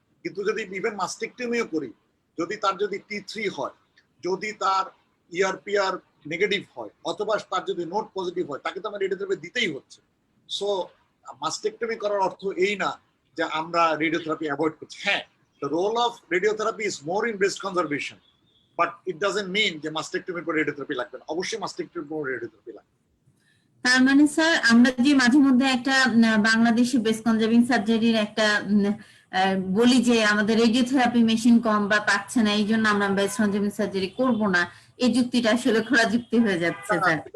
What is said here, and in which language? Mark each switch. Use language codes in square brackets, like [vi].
[bn] কিন্তু যদি ইভেন মাস্টেকটমিও করি, যদি তার যদি T3 হয়, যদি তার ইআরপিআর নেগেটিভ হয়, অথবা তার যদি নোট পজিটিভ হয়, তাকে তো আমার রেডিওথেরাপি দিতেই হচ্ছে। সো মাস্টেকটমি করার অর্থ এই না যে আমরা রেডিওথেরাপি অ্যাভয়েড করছি। [en] হ্যাঁ, the role of radiotherapy is more in breast conservation, but it doesn't mean [bn] যে মাস্টেকটমি পর রেডিওথেরাপি লাগবে না। অবশ্যই মাস্টেকটমি পর রেডিওথেরাপি লাগবে। তার মানে স্যার, আমরা যে মাঝে মধ্যে একটা বাংলাদেশি ব্রেস্ট কনজার্ভিং সার্জারির একটা বলি যে আমাদের রেডিওথেরাপি মেশিন কম বা পাচ্ছে না, এই জন্য আমরা ব্রেস্ট কনজার্ভিং সার্জারি করব না, এই যুক্তিটা আসলে খোলা যুক্তি হয়ে যাচ্ছে স্যার।